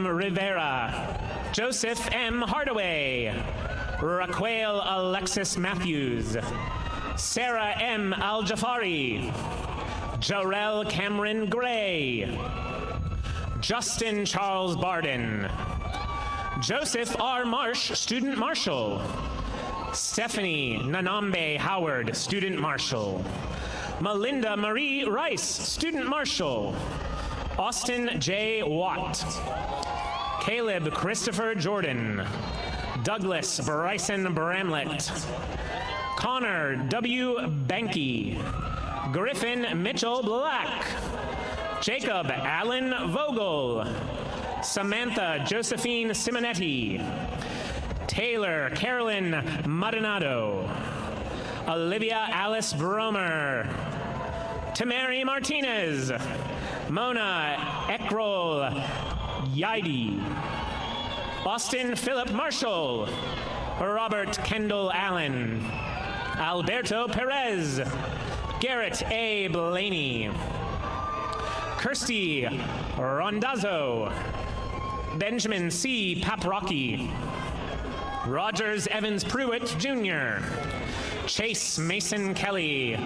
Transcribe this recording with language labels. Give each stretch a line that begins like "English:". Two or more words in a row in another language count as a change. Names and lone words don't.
English: Rivera, Joseph M. Hardaway, Raquel Alexis Matthews, Sarah M. Al-Jafari, Jarrell Cameron Gray, Justin Charles Barden, Joseph R. Marsh, Student Marshal, Stephanie Nanambe Howard, Student Marshal, Melinda Marie Rice, Student Marshal, Austin J. Watt, Caleb Christopher Jordan, Douglas Bryson Bramlett, Connor W. Banky, Griffin Mitchell Black, Jacob Allen Vogel, Samantha Josephine Simonetti, Taylor Carolyn Maldonado, Olivia Alice Bromer, Tamari Martinez, Mona Ekrol Yaidi, Austin Philip Marshall, Robert Kendall Allen, Alberto Perez, Garrett A. Blaney, Kirsty Rondazzo, Benjamin C. Paprocki, Rogers Evans Pruitt Jr., Chase Mason Kelly,